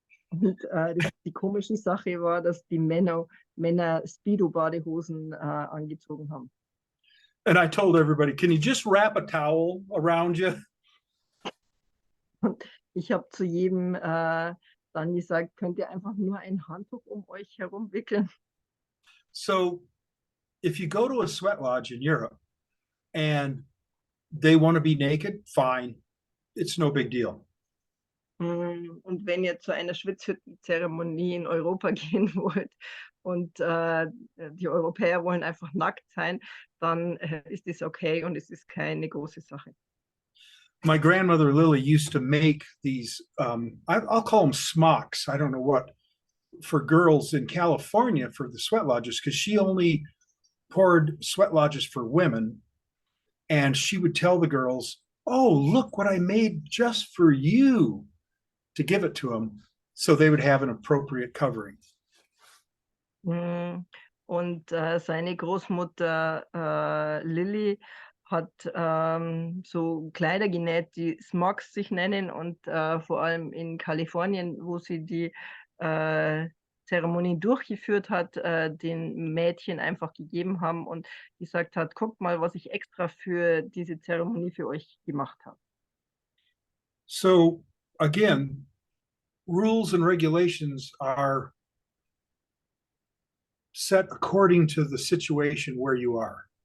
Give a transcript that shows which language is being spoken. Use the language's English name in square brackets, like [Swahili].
[German] Und die komische Sache war, dass die Männer Speedo-Badehosen angezogen haben. [English] And I told everybody, can you just wrap a towel around you? [German] Und ich habe zu jedem dann gesagt, könnt ihr einfach nur ein Handtuch um euch herum wickeln. [English] So if you go to a sweat lodge in Europe and they want to be naked, fine. It's no big deal. [German] Und wenn ihr zu einer Schwitzhüttenzeremonie in Europa gehen wollt und die Europäer wollen einfach nackt sein, dann ist es okay und es ist keine große Sache. [English] My grandmother Lily used to make these, I'll call them smocks. I don't know what, for girls in California for the sweat lodges, because she only poured sweat lodges for women. And she would tell the girls, oh, look what I made just for you, to give it to them so they would have an appropriate covering. [German] Und seine Großmutter Lilly hat so Kleider genäht, die Smocks sich nennen, und vor allem in Kalifornien, wo sie die Zeremonie durchgeführt hat, den Mädchen einfach gegeben haben und gesagt hat, guckt mal, was ich extra für diese Zeremonie für euch gemacht habe. [English] So again, rules and regulations are set according to the situation where you are.